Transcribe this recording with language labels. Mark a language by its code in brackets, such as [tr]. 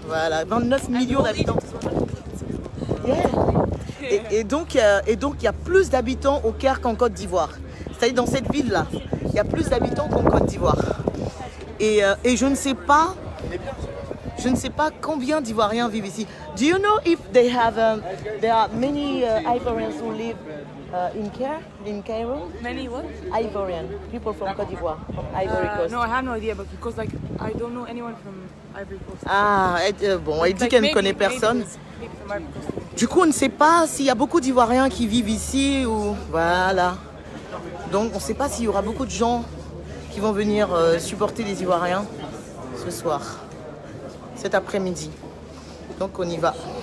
[fr] Voilà, 29 millions d'habitants. Yeah. Et donc, il y a plus d'habitants au Caire qu'en Côte d'Ivoire. C'est-à-dire dans cette ville-là, il y a plus d'habitants qu'en Côte d'Ivoire. Et je ne sais pas combien d'Ivoiriens vivent ici. [en] Do you know if there are many Ivorians who live in Cairo? Many what? Ivorian people from Côte d'Ivoire, from Ivory Coast. No, I have no idea, but because like I don't know anyone from Ivory Coast. [fr] Ah, bon, elle dit qu'elle ne connaît personne. [en] Maybe from Ivory Coast. [fr] Du coup, on ne sait pas s'il y a beaucoup d'Ivoiriens qui vivent ici ou... Voilà. Donc, on ne sait pas s'il y aura beaucoup de gens qui vont venir supporter les Ivoiriens ce soir, cet après-midi. Donc, on y va.